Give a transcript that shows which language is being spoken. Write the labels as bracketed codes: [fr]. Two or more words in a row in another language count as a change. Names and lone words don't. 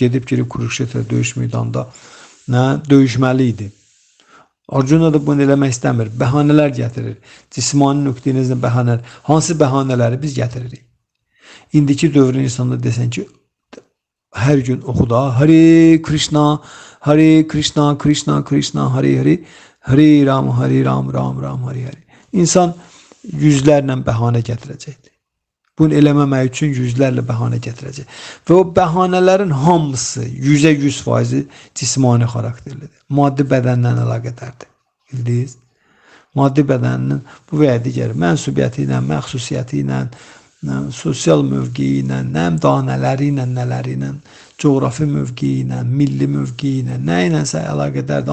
[az] Gedib girib Kurukshetra döyüş meydanında döyüşməli idi. Arjuna da bunu eləmək istəmir. Bəhanələr gətirir. Cismani nöqtəyinizlə bəhanələr. Hansı bəhanələri biz gətiririk? İndiki dövrün insanında desən ki, hər gün oxu da [sa] Hare Krishna, Hare Krishna, Krishna Krishna, Hare Hare, Hare Ram, Hare Ram, Ram Ram, Hare Hare. [az] İnsan yüzlərlə bəhanə gətirəcəkdir. Bunu eləməmək üçün yüzlərlə bəhanə gətirəcək. Və o bəhanələrin hamısı 100% cismani xarakterlidir. Maddi bədəndən əlaqədardır. Bildiniz? Maddi bədəninin bu və ya digər mənsubiyyəti ilə, məxsusiyyəti ilə, sosial mövqeyi ilə, danələri ilə, nələri ilə, coğrafi mövqeyi ilə, milli mövqeyi ilə, nə ilənsə əlaqədardır.